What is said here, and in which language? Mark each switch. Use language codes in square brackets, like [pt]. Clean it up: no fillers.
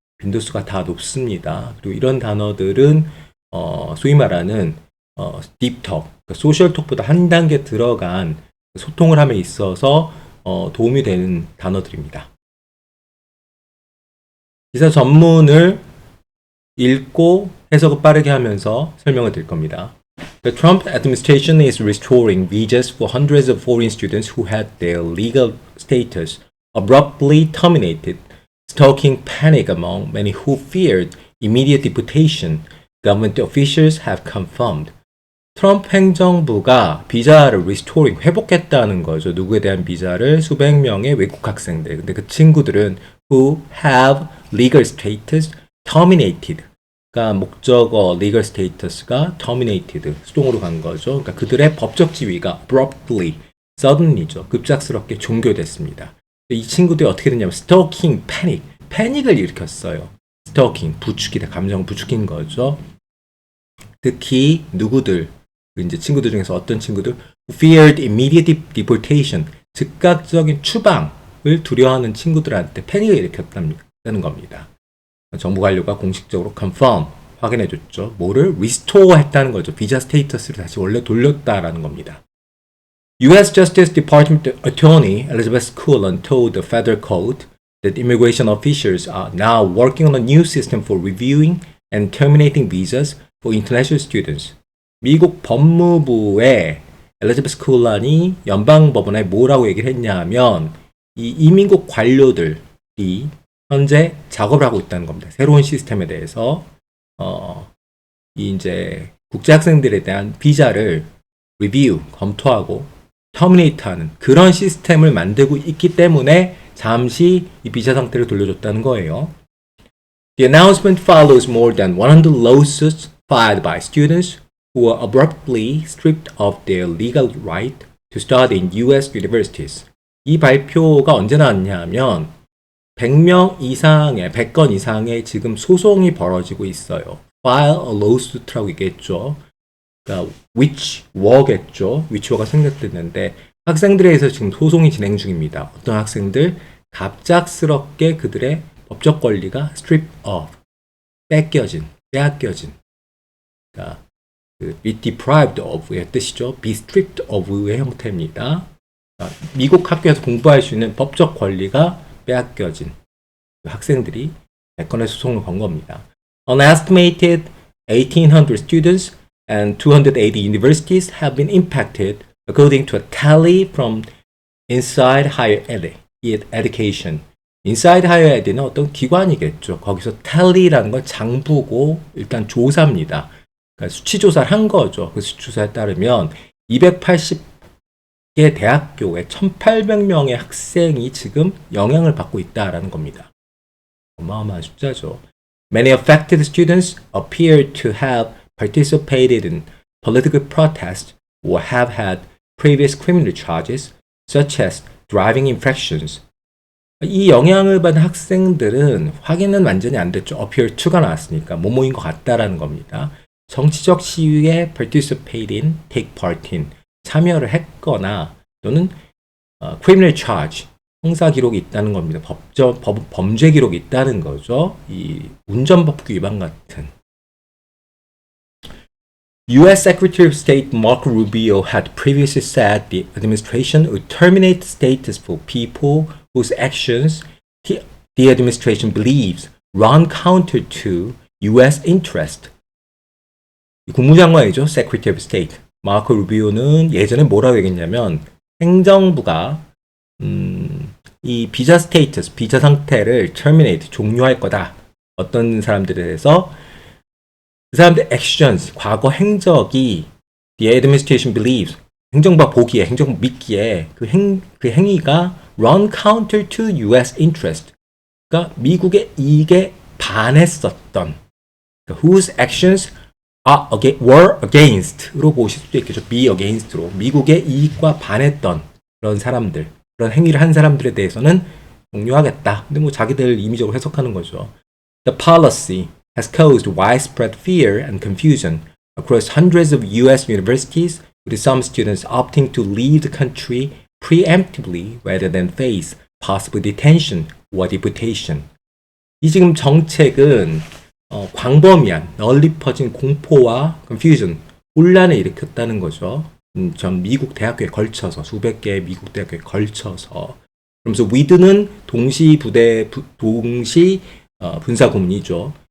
[ko] 빈도수가 다 높습니다. 그리고 이런 단어들은 소위 말하는 deep talk, 그러니까 소셜 톡보다 한 단계 들어간 소통을 함에 있어서 도움이 되는 단어들입니다. 기사 전문을 읽고 해석을 빠르게 하면서 설명을 드릴 겁니다. [en] The Trump administration is restoring visas for hundreds of foreign students who had their legal status abruptly terminated, stoking panic among many who feared immediate deportation, government officials have confirmed. [ko] 트럼프 행정부가 비자를 restoring, 회복했다는 거죠. 누구에 대한 비자를? 수백 명의 외국 학생들. 근데 그 친구들은 [en] who have legal status terminated. [ko] 그러니까 목적어 legal status가 terminated, 수동으로 간 거죠. 그러니까 그들의 법적 지위가 [en] abruptly, suddenly [ko] 죠. 급작스럽게 종결됐습니다. 이 친구들이 어떻게 됐냐면 stalking, panic, 패닉을 일으켰어요. stalking, 부추기다, 감정을 부추긴 거죠. 특히 누구들, 이제 친구들 중에서 어떤 친구들 [en] feared immediate deportation, [ko] 즉각적인 추방을 두려워하는 친구들한테 패닉을 일으켰다는 겁니다. 정부 관료가 공식적으로 confirm, 확인해줬죠. 뭐를? restore 했다는 거죠. 비자 스테이터스를 다시 원래 돌렸다라는 겁니다. [en] U.S. Justice Department Attorney Elizabeth Coulon told the Federal Court that immigration officials are now working on a new system for reviewing and terminating visas for international students. [ko] 미국 법무부의 엘리자베스 쿨런이 연방법원에 뭐라고 얘기를 했냐 하면 이 이민국 관료들이 현재 작업을 하고 있다는 겁니다. 새로운 시스템에 대해서 이제 국제 학생들에 대한 비자를 리뷰, 검토하고 터미네이트하는 그런 시스템을 만들고 있기 때문에 잠시 이 비자 상태를 돌려줬다는 거예요. [en] The announcement follows more than 100 lawsuits filed by students who were abruptly stripped of their legal right to study in U.S. universities. [ko] 이 발표가 언제 나왔냐 하면 100명 이상의, 100건 이상의 지금 소송이 벌어지고 있어요. [en] File a lawsuit [ko] 라고 얘기했죠. 그러니까 [en] which war [ko] 겠죠. [en] which war [ko] 가 생략됐는데 학생들에 의해서 지금 소송이 진행 중입니다. 어떤 학생들 갑작스럽게 그들의 법적 권리가 [en] strip of, [ko] 뺏겨진, 빼앗겨진. 그러니까 [en] be deprived of [ko] 의 뜻이죠. [en] be stripped of [ko] 의 형태입니다. 그러니까 미국 학교에서 공부할 수 있는 법적 권리가 빼앗겨진 학생들이 100건의 소송을 건 겁니다. [en] An estimated 1,800 students and 280 universities have been impacted, according to a tally from Inside Higher Education. [ko] Inside Higher Ed는 어떤 기관이겠죠. 거기서 tally라는 건 장부고 일단 조사입니다. 그러니까 수치 조사를 한 거죠. 그 수치 조사에 따르면 280개 대학교에 1,800명의 학생이 지금 영향을 받고 있다라는 겁니다. 어마어마한 숫자죠. [en] Many affected students appear to have participated in political protests or have had previous criminal charges, such as driving infractions. [ko] 이 영향을 받은 학생들은 확인은 완전히 안 됐죠. [en] appear to [ko] 가 나왔으니까 뭐뭐인 것 같다라는 겁니다. 정치적 시위에 [en] participate in, take part in, [ko] 참여를 했거나 또는 [en] criminal charge, [ko] 형사 기록이 있다는 겁니다. 범죄 기록이 있다는 거죠. 이 운전법규 위반 같은. [en] U.S. Secretary of State Marco Rubio had previously said the administration would terminate status for people whose actions the administration believes run counter to U.S. interest. [ko] 국무장관이죠. [en] Secretary of State. [ko] 마코 루비오는 예전에 뭐라고 얘기했냐면 행정부가 이 비자 스테이터스, 비자 상태를 terminate, 종료할 거다. 어떤 사람들에 대해서 그 사람들 actions, 과거 행적이 [en] the administration believes, [ko] 행정부가 보기에, 행정부 믿기에 그 행위가 [en] run counter to U.S. [ko] interest, 그러니까 미국의 이익에 반했었던, 그러니까 [en] whose actions were against [ko] 로 보실 수도 있겠죠. [en] be against [ko] 로 미국의 이익과 반했던 그런 사람들, 그런 행위를 한 사람들에 대해서는 종료하겠다. 근데 뭐 자기들 임의적으로 해석하는 거죠. [en] The policy has caused widespread fear and confusion across hundreds of U.S. universities, with some students opting to leave the country preemptively rather than face possible detention or deportation. [ko] 이 지금 정책은 광범위한 널리 퍼진 공포와 confusion, 혼란을 일으켰다는 거죠. 전 미국 대학교에 걸쳐서 수백 개의 미국 대학교에 걸쳐서 그러면서 with는 동시 분사 구문이죠.